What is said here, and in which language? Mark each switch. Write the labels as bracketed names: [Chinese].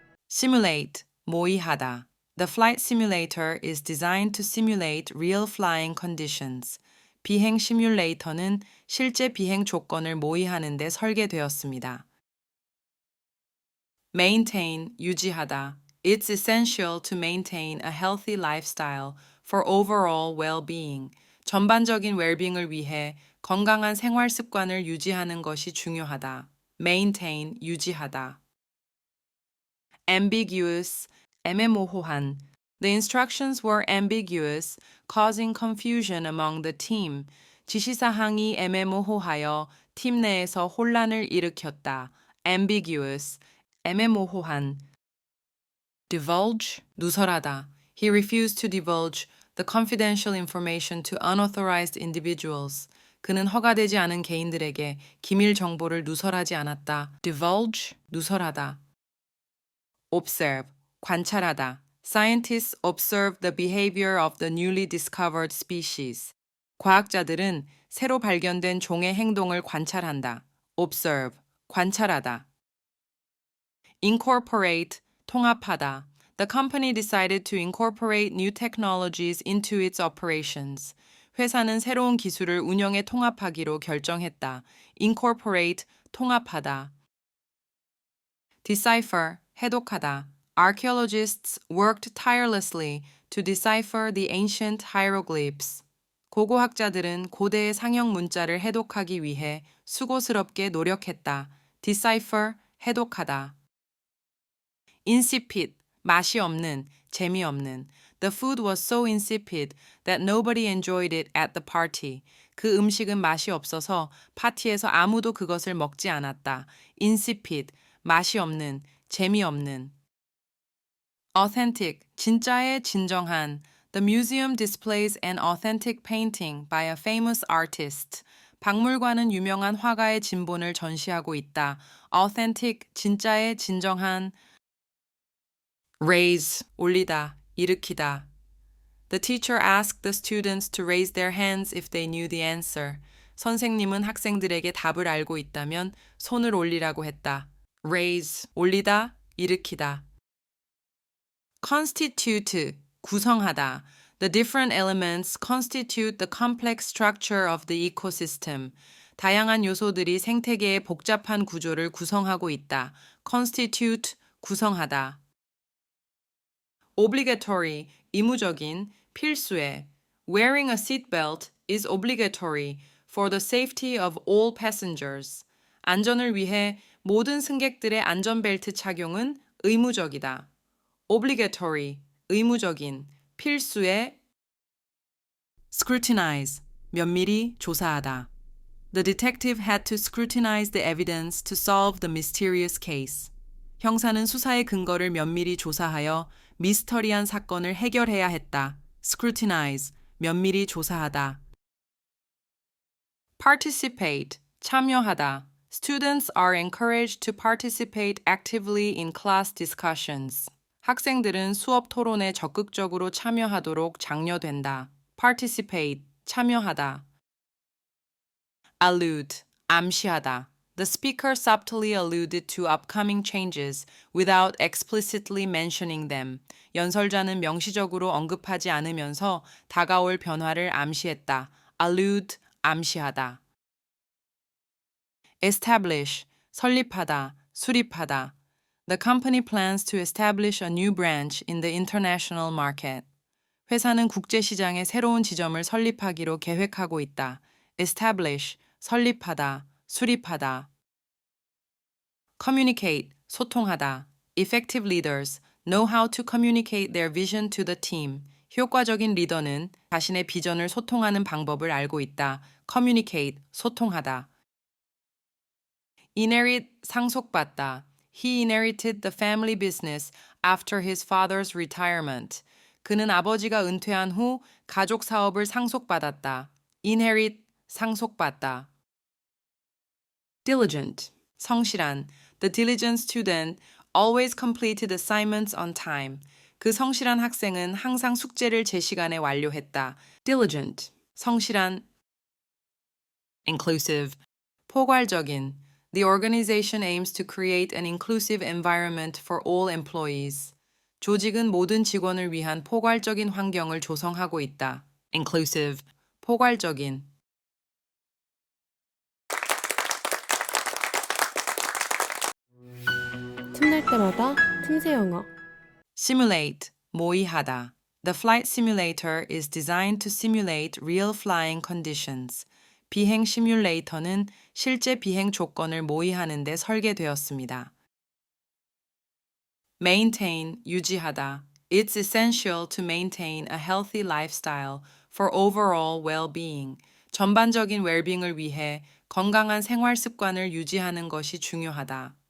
[English] Simulate, 모의하다. The flight simulator is designed to simulate real flying conditions. [Korean] 비행 시뮬레이터는 실제 비행 조건을 모의하는 데 설계되었습니다. [English] Maintain, 유지하다. It's essential to maintain a healthy lifestyle for overall well-being. [Korean] 전반적인 웰빙을 위해 건강한 생활 습관을 유지하는 것이 중요하다. Maintain, 유지하다. Ambiguous, 애매모호한. [English] The instructions were ambiguous, causing confusion among the team. [Korean] 지시사항이 애매모호하여 팀 내에서 혼란을 일으켰다. Ambiguous, 애매모호한. Divulge, 누설하다. [English] He refused to divulge the confidential information to unauthorized individuals. [Korean] 그는 허가되지 않은 개인들에게 기밀 정보를 누설하지 않았다. Divulge, 누설하다. Observe, 관찰하다. [English] Scientists observe the behavior of the newly discovered species. [Korean] 과학자들은 새로 발견된 종의 행동을 관찰한다. Observe, 관찰하다. Incorporate, 통합하다. [English] The company decided to incorporate new technologies into its operations. [Korean] 회사는 새로운 기술을 운영에 통합하기로 결정했다. Incorporate, 통합하다. Decipher, 해독하다. [English] Archaeologists worked tirelessly to decipher the ancient hieroglyphs. [Korean] 고고학자들은 고대의 상형 문자를 해독하기 위해 수고스럽게 노력했다. Decipher, 해독하다. Insipid, 맛이 없는, 재미없는. [English] The food was so insipid that nobody enjoyed it at the party. [Korean] 그 음식은 맛이 없어서 파티에서 아무도 그것을 먹지 않았다. Insipid, 맛이 없는, 재미없는. Authentic, 진짜의 진정한. [English] The museum displays an authentic painting by a famous artist. [Korean] 박물관은 유명한 화가의 진본을 전시하고 있다. Authentic, 진짜의 진정한. Raise, 올리다, 일으키다. [English] The teacher asked the students to raise their hands if they knew the answer. [Korean] 선생님은 학생들에게 답을 알고 있다면 손을 올리라고 했다. Raise, 올리다, 일으키다. Constitute, 구성하다. [English] The different elements constitute the complex structure of the ecosystem. [Korean] 다양한 요소들이 생태계의 복잡한 구조를 구성하고 있다. Constitute, 구성하다. Obligatory, 의무적인, 필수의. [English] Wearing a seatbelt is obligatory for the safety of all passengers. [Korean] 안전을 위해 모든 승객들의 안전벨트 착용은 의무적이다. Obligatory, 의무적인, 필수의. Scrutinize, 면밀히 조사하다. [English] The detective had to scrutinize the evidence to solve the mysterious case. [Korean] 형사는 수사의 근거를 면밀히 조사하여 미스터리한 사건을 해결해야 했다. Scrutinize, 면밀히 조사하다. [English] Participate, 참여하다. Students are encouraged to participate actively in class discussions. [Korean] 학생들은 수업 토론에 적극적으로 참여하도록 장려된다. Participate, 참여하다. Allude, 암시하다. [English] The speaker subtly alluded to upcoming changes without explicitly mentioning them. [Korean] 연설자는 명시적으로 언급하지 않으면서 다가올 변화를 암시했다. Allude, 암시하다. Establish, 설립하다, 수립하다. [English] The company plans to establish a new branch in the international market. [Korean] 회사는 국제시장에 새로운 지점을 설립하기로 계획하고 있다. Establish, 설립하다, 수립하다. [English] Communicate, 소통하다. Effective leaders know how to communicate their vision to the team. [Korean] 효과적인 리더는 자신의 비전을 소통하는 방법을 알고 있다. Communicate, 소통하다. Inherit, 상속받다. [English] He inherited the family business after his father's retirement. [Korean] 그는 아버지가 은퇴한 후 가족 사업을 상속받았다. Inherit, 상속받다. Diligent, 성실한. [English] The diligent student always completed assignments on time. [Korean] 그 성실한 학생은 항상 숙제를 제 시간에 완료했다. Diligent, 성실한. Inclusive, 포괄적인. [English] The organization aims to create an inclusive environment for all employees. [Korean] 조직은 모든 직원을 위한 포괄적인 환경을 조성하고 있다. Inclusive, 포괄적인. 틈날 때마다 틈새 영어. [English] Simulate, 모의하다. The flight simulator is designed to simulate real flying conditions. [Korean] 비행 시뮬레이터는 실제 비행 조건을 모의하는 데 설계되었습니다. [English] Maintain, 유지하다. It's essential to maintain a healthy lifestyle for overall well-being. [Korean] 전반적인 웰빙을 위해 건강한 생활 습관을 유지하는 것이 중요하다.